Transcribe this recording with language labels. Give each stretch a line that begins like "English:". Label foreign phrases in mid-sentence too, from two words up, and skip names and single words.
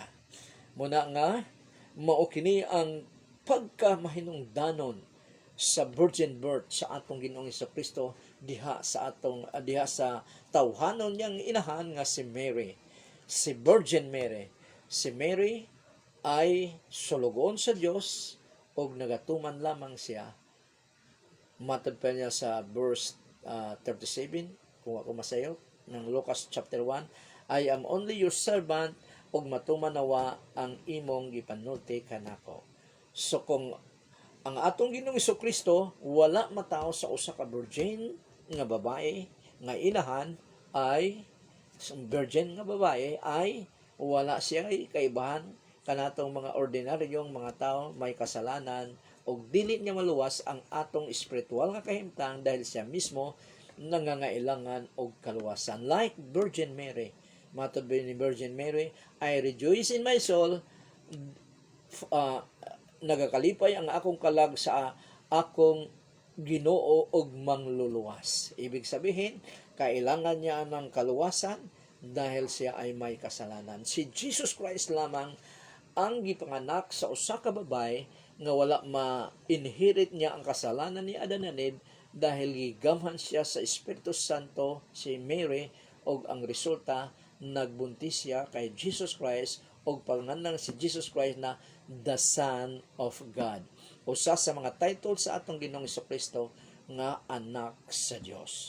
Cebuano: Muna nga mao kini ang pagkamahinungdanon sa virgin birth sa atong Ginoong Hesukristo diha sa tawhanon niyang inahan nga si Mary, si Virgin Mary. Si Mary ay sulugon sa Dios og nagatuman lamang siya. Matod pa niya sa verse 37, kung ako masayo, ng Lucas chapter 1,
English: I am only your servant,
Cebuano: og matuman nawa ang imong gipanulti kanako. So kung ang atong Ginoong Hesukristo wala matao sa usa ka virgin nga babae nga inahan, ay virgin nga babae, ay wala siya kaibahan kanatong mga ordinaryong mga tao may kasalanan, o dili niya maluwas ang atong espiritual nga kahimtang
Filipino: dahil siya mismo nangangailangan
Cebuano: og kaluwasan. Like Virgin Mary, matod ni Virgin Mary,
English: I rejoice in my soul,
Cebuano: nagakalipay ang akong kalag sa akong Ginoo og mangluluwas.
Filipino: Ibig sabihin, kailangan niya ng kaluwasan dahil siya ay may kasalanan.
Cebuano: Si Jesus Christ lamang ang gipanganak sa usa ka babay nga wala ma-inherit niya ang kasalanan ni Adan and Eve, dahil gigamhan siya sa Espiritu Santo si Mary, og ang resulta nagbuntis siya kay Jesus Christ, og panganang si Jesus Christ na
English: the Son of God.
Cebuano: Usa sa mga title sa atong Ginoong Hesukristo nga anak sa Dios.